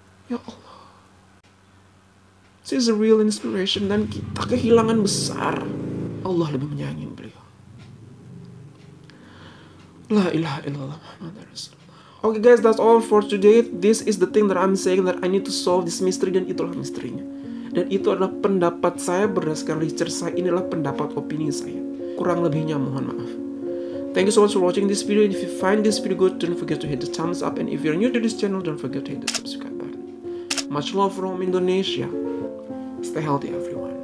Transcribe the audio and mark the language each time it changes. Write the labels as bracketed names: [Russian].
[Indonesian] Ya Allah, [English] she's a real inspiration, [Indonesian] dan kita kehilangan besar. Allah lebih menyayangi beliau. [Arabic] La ilaha illallah Muhammad Rasulullah. [English] Okay guys, that's all for today. This is the thing that I'm saying, that I need to solve this mystery, [Indonesian] dan itulah misterinya. Dan itu adalah pendapat saya berdasarkan research saya. Inilah pendapat opini saya. Kurang lebihnya mohon maaf. [English] Thank you so much for watching this video. And if you find this video good, don't forget to hit the thumbs up. And if you're new to this channel, don't forget to hit the subscribe button. Much love from Indonesia. Stay healthy everyone.